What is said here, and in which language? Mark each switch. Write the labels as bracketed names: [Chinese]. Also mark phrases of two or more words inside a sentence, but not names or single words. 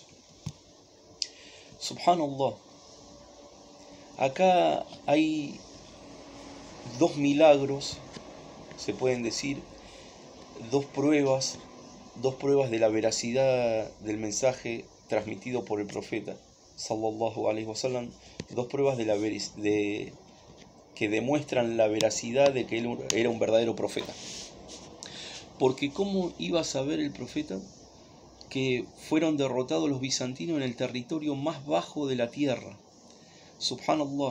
[Spanish] Subhanallah. Acá hay dos milagros, se pueden decir, dos pruebas de la veracidad del mensaje transmitido por el profeta [Arabic] صلى الله عليه وسلم, [Spanish] dos pruebas que demuestran la veracidad de que él era un verdadero profeta. Porque ¿cómo iba a saber el profeta que fueron derrotados los bizantinos en el territorio más bajo de la tierra? Subhanallah.